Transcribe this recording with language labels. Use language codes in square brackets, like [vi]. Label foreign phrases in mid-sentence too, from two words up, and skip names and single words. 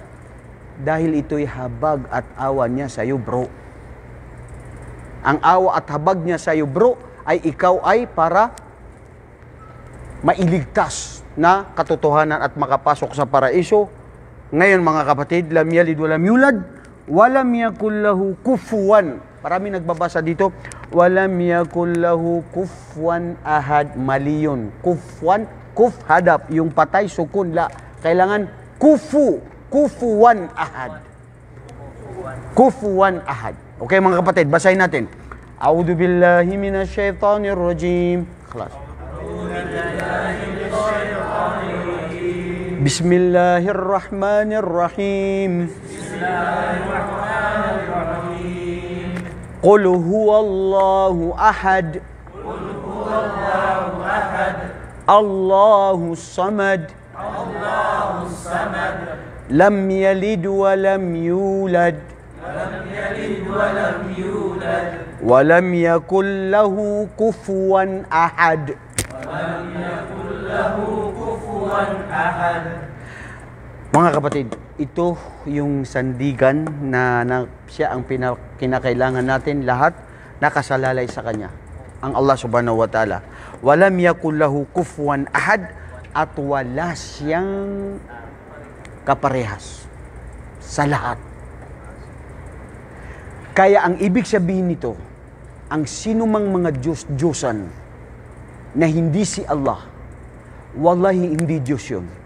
[tl] Dahil ito'y habag at awa niya sa iyo, bro. Ang awa at habag niya sa iyo, bro, ay ikaw ay para mailigtas na katotohanan at makapasok sa paraiso. Ngayon mga kapatid, [ar] لم يلد ولم يولد ولم يكن له كفوا. [tl] Marami nagbabasa dito, [ar] ولم يكن له كفوا أحد. [tl] Mali yun. Kufuwan, kuf hadap, yung patay, [ar] سكون، لا. [tl] Kailangan [ar] كفوا أحد. كفوا أحد. [tl] Okay mga kapatid, basahin natin. [ar] أعوذ بالله من الشيطان الرجيم. Khalas. بسم الله الرحمن الرحيم. قل هو الله أحد. الله الصمد. لم يلد ولم يولد. ولم يكن له كفوا أحد. [tl] Mga kapatid, ito yung sandigan na siya ang kinakailangan natin lahat nakasalalay sa Kanya. Ang Allah [ar] سبحانه وتعالى. ولم يكن له كفوا أحد. [tl] at wala siyang kaparehas sa lahat. Kaya ang ibig sabihin nito, ang sinumang mga Diyos-Diyosan na hindi si Allah, wallahi hindi Diyos yun.